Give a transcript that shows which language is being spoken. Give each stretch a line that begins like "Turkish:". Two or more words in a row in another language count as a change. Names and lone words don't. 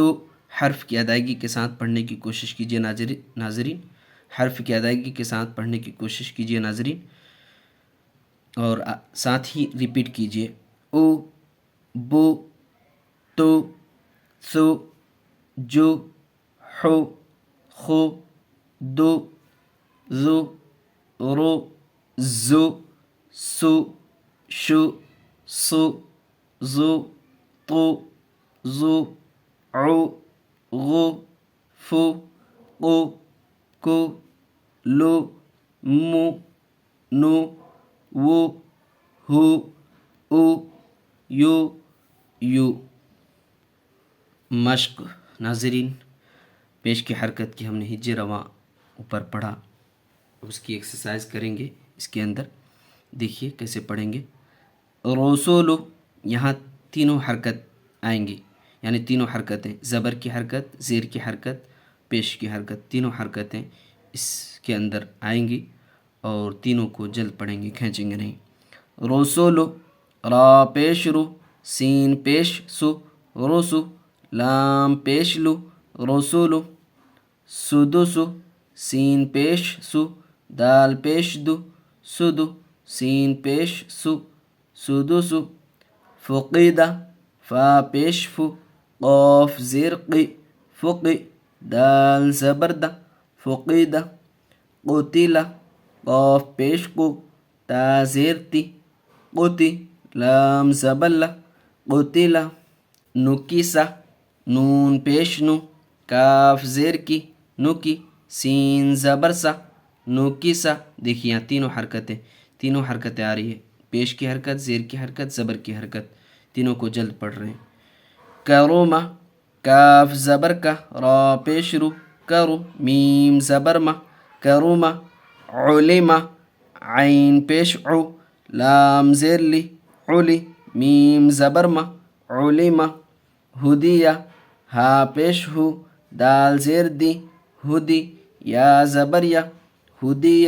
Urdu: حرف کی ادائیگی کے ساتھ پڑھنے کی کوشش کیجیے ناظرین، حرف کی ادائیگی کے ساتھ پڑھنے کی کوشش کیجیے ناظرین، اور ساتھ ہی ریپیٹ کیجیے. او، بو، تو، سو، جو، حو، خو، دو، زو، رو، زو، سو، شو، سو، زو، تو، زو، عو، غو، فو، قو، کو، لو، مو، نو، وہ، ہو، او، یو، یو. مشق. ناظرین، پیش کی حرکت کی ہم نے ہجے رواں اوپر پڑھا، اس کی ایکسرسائز کریں گے. اس کے اندر دیکھیے کیسے پڑھیں گے. رسولو، یہاں تینوں حرکت آئیں گی، یعنی تینوں حرکتیں، زبر کی حرکت، زیر کی حرکت، پیش کی حرکت، تینوں حرکتیں اس کے اندر آئیں گی، اور تینوں کو جلد پڑھیں گے، کھینچیں گے نہیں. رسولو، را پیش رو، سین پیش سو، رسو، لام پیش لو، رسولو، سدسو، سین پیش سو، دال پیش دو، سدو، سین پیش سو، سدسو. فقیدہ، فا پیش فو، قاف زیر قی، فقی، دال زبردہ، فقیدہ. قتیلہ، قاف پیش قو، تا زیر تی، قتی، لام زبلہ، قتیلہ. نکیسہ، نون پیش نو، کاف زیر کی، نکی، سین زبر سا، نکیسہ. دیکھیے یہاں تینوں حرکتیں آ رہی ہے، پیش کی حرکت، زیر کی حرکت، زبر کی حرکت، تینوں کو جلد پڑھ رہے ہیں. کرومہ، کاف زبر کا، را پیش رو، کرو، میم زبر ما، کرومہ. علمہ، عین پیش عو، لام زیر لی، علی، میم زبر ما، علمہ. ہدیہ، ہا پیش ہو، دال زیر دی، ہدی، یا زبر یا، ہدیہ.